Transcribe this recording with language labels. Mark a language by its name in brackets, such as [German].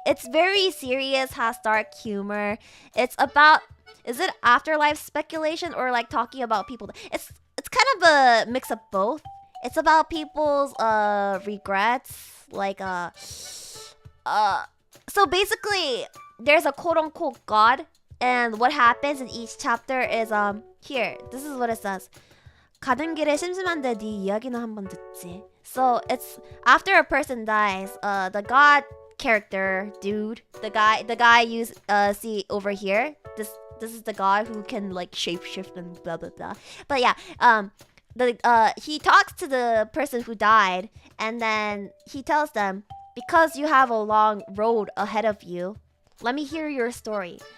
[English] It's very serious, has dark humor. It's about, is it afterlife speculation or like talking about people? It's kind of a mix of both. It's about people's regrets, like so basically there's a quote-unquote god, and what happens in each chapter is here. This is what it says. [Korean] 가는 길에 심심한데 네 이야기는 한번 듣지. [English] So it's after a person dies, the god character dude, the guy you see over here. This is the god who can like shapeshift and blah blah blah. But yeah, he talks to the person who died, and then he tells them, because you have a long road ahead of you, let me hear your story.